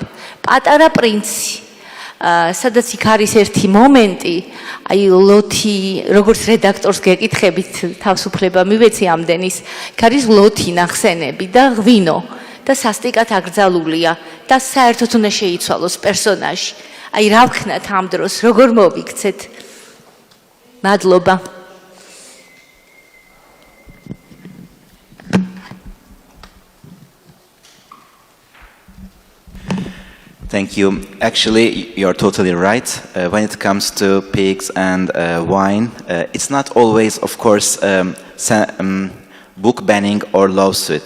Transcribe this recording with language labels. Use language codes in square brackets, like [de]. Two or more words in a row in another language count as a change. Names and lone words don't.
[ka] პატარა პრინცი, სადაც იქ არის ერთი მომენტი, აი ლოთი, როგორც რედაქტორს გეკითხებით, თავისუფლება მივეცი ამდენის, იქ არის ლოთი ნახსენები და ღვინო და სასტიკად აკრძალულია და საერთოდ უნდა შეიცვალოს პერსონაჟი. აი რა ვქნათ ამ დროს, როგორ მოვიქცეთ? მადლობა. [en] Thank you. Actually, you're totally right. When it comes to pigs and wine, it's not always, of course, book banning or lawsuit.